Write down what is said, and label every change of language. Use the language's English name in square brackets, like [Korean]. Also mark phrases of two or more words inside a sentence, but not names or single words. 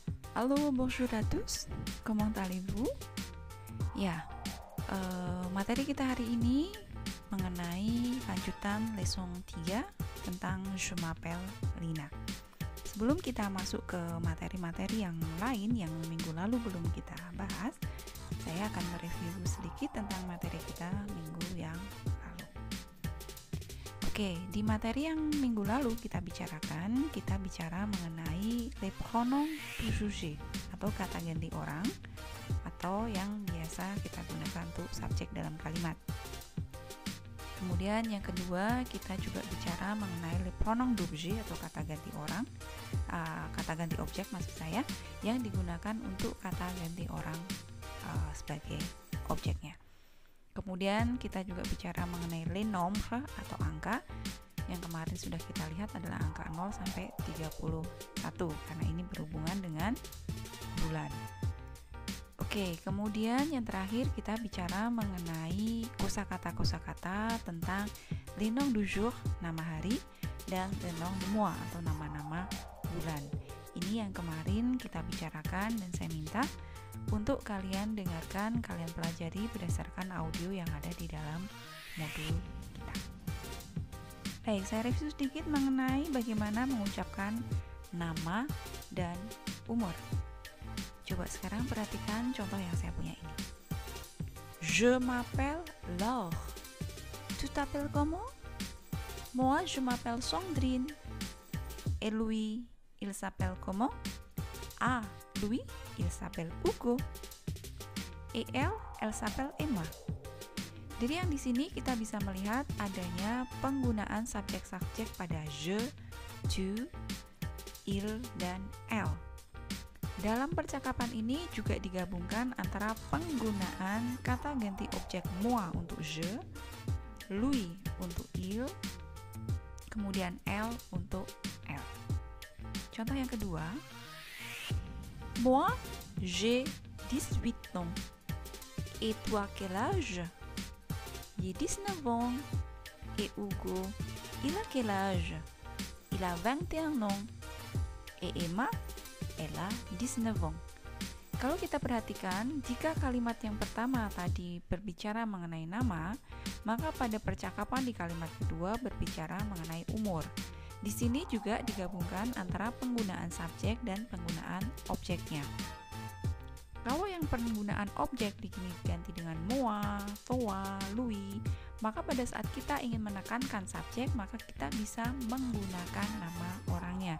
[French] Halo, bonjour à tous. Comment allez-vous? [Indonesian] Ya, materi kita hari ini mengenai lanjutan leson 3 tentang [French] Je m'appelle Lina. [Indonesian] Sebelum kita masuk ke materi-materi yang lain yang minggu lalu belum kita bahas, saya akan mereview sedikit tentang materi kita minggu yang lalu. Oke, di materi yang minggu lalu kita bicara mengenai [French] les pronoms préjugés [Indonesian] atau kata ganti orang atau yang biasa kita gunakan untuk subjek dalam kalimat. Kemudian yang kedua, kita juga bicara mengenai [French] les pronoms d'objet [Indonesian] atau kata ganti orang, kata ganti objek maksud saya, yang digunakan untuk kata ganti orang sebagai objeknya. Kemudian kita juga bicara mengenai [French] les nombres [Indonesian] atau angka. Yang kemarin sudah kita lihat adalah angka 0 sampai 31 karena ini berhubungan dengan bulan. Oke, kemudian yang terakhir kita bicara mengenai kosakata tentang [French] les noms du jour, [Indonesian] nama hari, dan [French] les noms du mois [Indonesian] atau nama-nama bulan. Ini yang kemarin kita bicarakan dan saya minta untuk kalian dengarkan, kalian pelajari berdasarkan audio yang ada di dalam modul kita. Baik, saya review sedikit mengenai bagaimana mengucapkan nama dan umur. Coba sekarang perhatikan contoh yang saya punya ini. [French] Je m'appelle Laure. Tu t'appelles comment? Moi, je m'appelle Sandrine. Et Louis, il s'appelle comment? Ah, Louis, il s'appelle Hugo. Et elle s'appelle Emma. [Indonesian] Jadi yang di sini kita bisa melihat adanya penggunaan subjek-subjek pada [French] je, tu, il, [Indonesian] dan elle. Dalam percakapan ini juga digabungkan antara penggunaan kata ganti objek moi untuk je, Louis untuk il, kemudian elle untuk elle. Contoh yang kedua, [French] moi, j'ai 18 ans. Et toi, quel âge? J'ai 19 ans. Et Hugo, il a quel âge? Il a 21 ans. Et Emma, elle a 19 ans. [Indonesian] Kalau kita perhatikan, jika kalimat yang pertama tadi berbicara mengenai nama, maka pada percakapan di kalimat kedua berbicara mengenai umur. Di sini juga digabungkan antara penggunaan subjek dan penggunaan objeknya. Kalau yang penggunaan objek diganti dengan moi, toi, Louis, maka pada saat kita ingin menekankan subjek, maka kita bisa menggunakan nama orangnya.